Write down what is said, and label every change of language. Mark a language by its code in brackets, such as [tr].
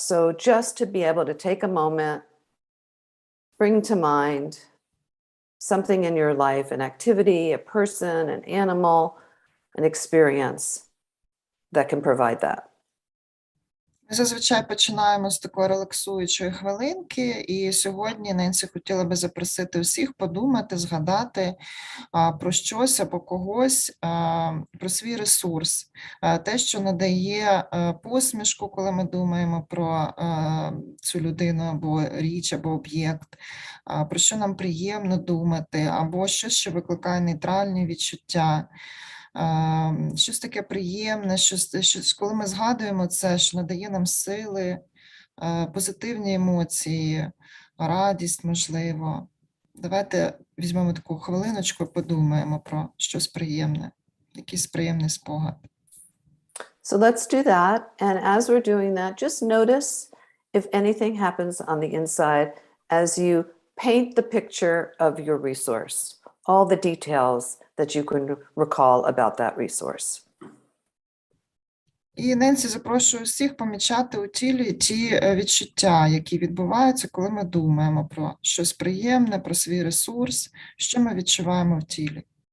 [en] So just to be able to take a moment, bring to mind something in your life, an activity, a person, an animal, an experience that can provide that. [uk] Ми зазвичай починаємо з такої релаксуючої хвилинки, і сьогодні Ненсі хотіла би запросити всіх подумати, згадати про щось або когось, про свій ресурс, те, що надає посмішку, коли ми думаємо про цю людину або річ, або об'єкт, про що нам приємно думати, або щось, що викликає нейтральні відчуття. Щось таке приємне, щось, коли ми згадуємо це, що надає нам сили, позитивні емоції, радість, можливо. Давайте візьмемо таку хвилиночку і подумаємо про щось приємне, якийсь приємний спогад. [en] So let's do that. And as we're doing that, just notice if anything happens on the inside as you paint the picture of your resource, all the details that you can recall about that resource. [uk] І Ненсі запрошую всіх помічати у тілі ті відчуття, які відбуваються, коли ми думаємо про щось приємне, про свій ресурс, що ми відчуваємо в тілі.